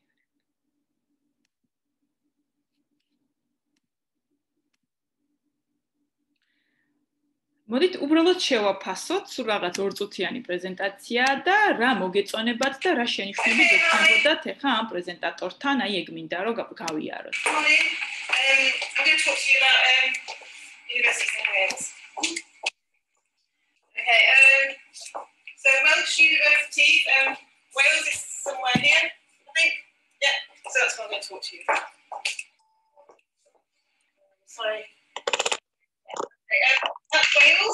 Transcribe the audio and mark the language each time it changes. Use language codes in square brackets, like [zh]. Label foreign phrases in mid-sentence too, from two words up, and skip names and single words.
[ka] მოდით უბრალოდ შევაფასოთ სულ რაღაც 2 წუთიანი პრეზენტაცია და რა მოგეწონებათ და რა შენიშვნები გექნებოდათ ახლა ამ პრეზენტატორთან, აი ეგ მინდა რომ გავიაროთ. [en] I'm going to talk to you about universities in Wales. Okay, so Welsh University, Wales is somewhere here, I think. Yeah, so that's what I'm going to talk to you about. Sorry. That's Wales.